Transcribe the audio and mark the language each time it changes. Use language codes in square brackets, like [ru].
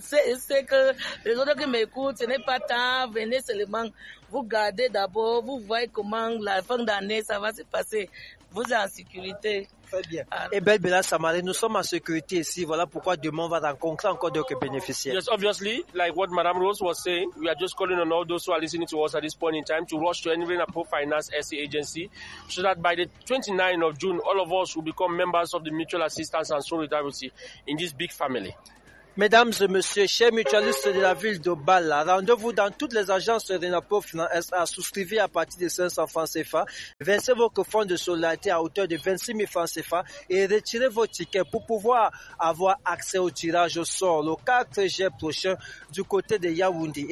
[fr] C'est que les autres qui m'écoutent, ce n'est pas tant. Venez seulement. Vous gardez d'abord. Vous voyez comment la fin d'année, ça va se passer. Vous êtes en sécurité. Très bien. Et Bella Samaré, nous sommes en sécurité ici. Voilà pourquoi demain on va rencontrer encore d'autres bénéficiaires. [en] Yes, obviously, like what Madame Rose was saying, we are just calling on all those who are listening to us at this point in time to rush to Enrin Apo Finance SC Agency so that by the 29th of June, all of us will become members of the Mutual Assistance and Solidarity in this big family. [fr] Mesdames et messieurs, chers mutualistes de la ville de Bala, rendez-vous dans toutes les agences Renapo Finance SA, souscrivez à partir de 500 francs CFA, versez votre fonds de solidarité à hauteur de 26 000 francs CFA et retirez vos tickets pour pouvoir avoir accès au tirage au sort le 4 juin prochain du côté de Yaoundé.